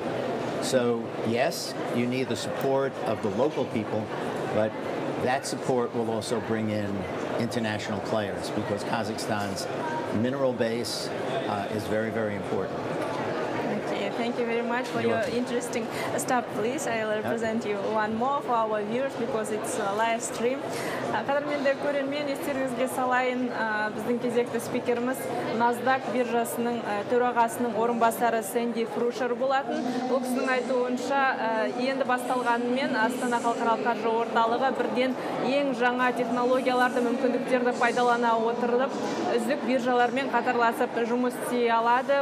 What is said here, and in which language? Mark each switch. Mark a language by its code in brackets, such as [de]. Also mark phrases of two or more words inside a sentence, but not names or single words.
[en] So, yes, you need the support of the local people, but that support will also bring in international players because Kazakhstan's mineral base is very, very important. Okay, thank you very much for your interesting stuff. Please, I will present you one more for our viewers because it's a live stream. [kk] Қадірменді көрермен, естеріңізге салайын, біздің кезекті спикеріміз Nasdaq биржасының төрағасының орынбасары Сэнди Фрушер болатын. Ол кісінің айтуынша, енді басталғанымен Astana халықаралық қаржы орталығы бірден ең жаңа технологияларды, мүмкіндіктерді пайдалана отырып, үздік биржалармен қатарласып жұмыс істей алады.